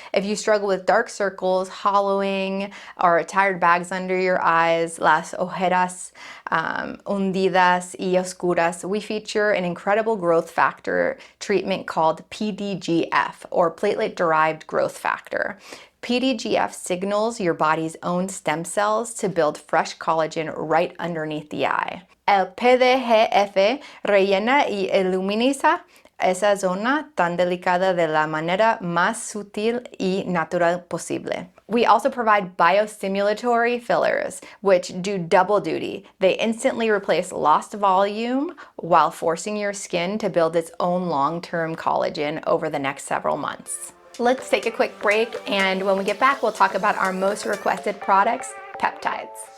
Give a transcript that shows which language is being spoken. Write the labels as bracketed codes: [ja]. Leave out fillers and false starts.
[en] If you struggle with dark circles, hollowing, or tired bags under your eyes, [es] las ojeras hundidas y oscuras, [en] we feature an incredible growth factor treatment called PDGF, or platelet-derived growth factor. PDGF signals your body's own stem cells to build fresh collagen right underneath the eye. [es] El PDGF rellena y iluminiza esa zona tan delicada de la manera más sutil y natural posible. [en] We also provide biostimulatory fillers, which do double duty. They instantly replace lost volume while forcing your skin to build its own long-term collagen over the next several months. Let's take a quick break, and when we get back, we'll talk about our most requested products, peptides.